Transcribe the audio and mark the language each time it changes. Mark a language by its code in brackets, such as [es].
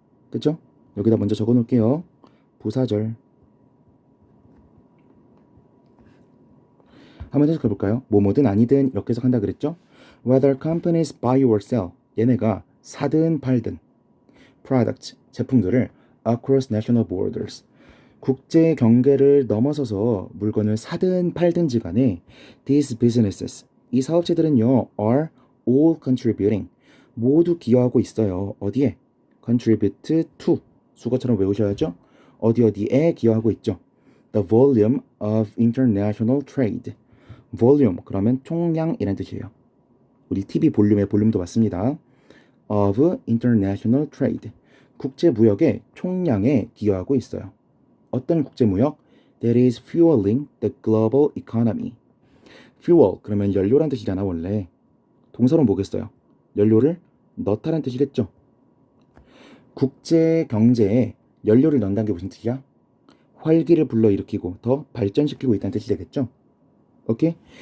[ko] 그쵸? 여기다 먼저 적어 놓을게요. 부사절. 한번 해석해 볼까요? 뭐뭐든 아니든 이렇게 해석한다 그랬죠? [en] Whether companies buy or sell. [ko] 얘네가 사든 팔든 products, 제품들을 [en] across national borders. [ko] 국제 경계를 넘어서서 물건을 사든 팔든지 간에 [en] these businesses, [ko] 이 사업체들은요 [en] are all contributing, [ko] 모두 기여하고 있어요. 어디에? contribute to, 수거처럼 외우셔야죠. 어디에 기여하고 있죠. [en] The volume of international trade. [ko] volume 그러면 총량이라는 뜻이에요. 우리 TV 볼륨의 볼륨도 맞습니다. [en] of international trade. [ko] 국제 무역의 총량에 기여하고 있어요. 어떤 국제 무역? [en] that is fueling the global economy. [ko] fuel 그러면 연료란 뜻이잖아 원래. 동사로 뭐겠어요? 연료를 넣다란 뜻이겠죠. 국제 경제에 연료를 넣는다는 게 무슨 뜻이야? 활기를 불러일으키고 더 발전시키고 있다는 뜻이 되겠죠. 오케이?